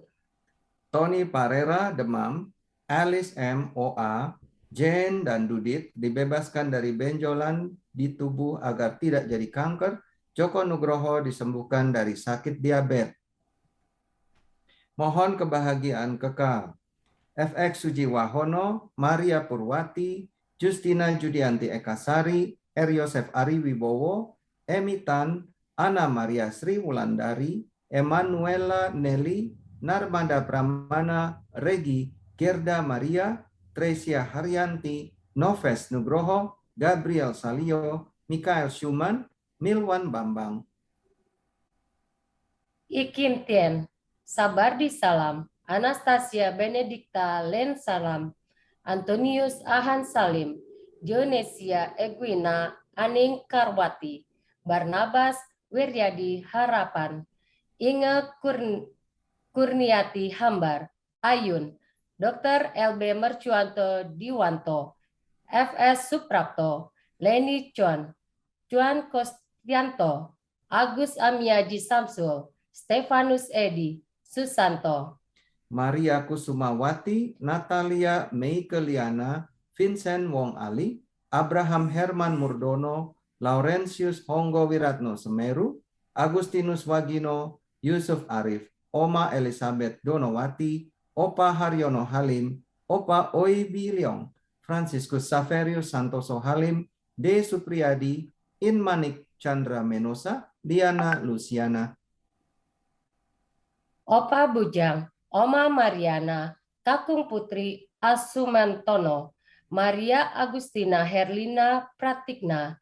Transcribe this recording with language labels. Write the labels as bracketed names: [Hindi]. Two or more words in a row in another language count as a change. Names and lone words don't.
[Indonesian] Tony Parera, demam. Alice M. OA, Jane dan Dudit dibebaskan dari benjolan di tubuh agar tidak jadi kanker. Joko Nugroho disembuhkan dari sakit diabetes. Mohon kebahagiaan kekal. FX Sujiwahono, Maria Purwati, Justina Judianti Ekasari, R. Yosef Ari Wibowo, Emitan, Ana Maria Sri Wulandari, Emanuela Nelly, Narmada Pramana, Regi, Gerda Maria, Tresia Haryanti, Noves Nugroho, Gabriel Salio, Mikael Schumann, Milwan Bambang. Ikim Tien, Sabardi Salam, Anastasia Benedikta Len Salam, Antonius Ahan Salim, Dionesia Egwina Aning Karwati, Barnabas Wiryadi Harapan, Inge Kurniati Hambar, Ayun, Dr. LB Mercuanto Diwanto, FS Suprapto, Leni Chuan, Juan Kostianto, Agus Amiaji Samsul, Stefanus Edi, Susanto. Maria Kusumawati, Natalia Meikeliana, Vincent Wong Ali, Abraham Herman Murdono, Laurentius Honggo Wiratno Semeru, Agustinus Wagino, Yusuf Arif, Oma Elizabeth Donowati, Opa Haryono Halim, Opa Oi Biliong, Franciscus Saverius Santoso Halim, D. Supriyadi, Inmanik Chandra Menosa, Diana Luciana. Opa Bujang, Oma Mariana, Kakung Putri Asumantono, Maria Agustina Herlina Pratikna,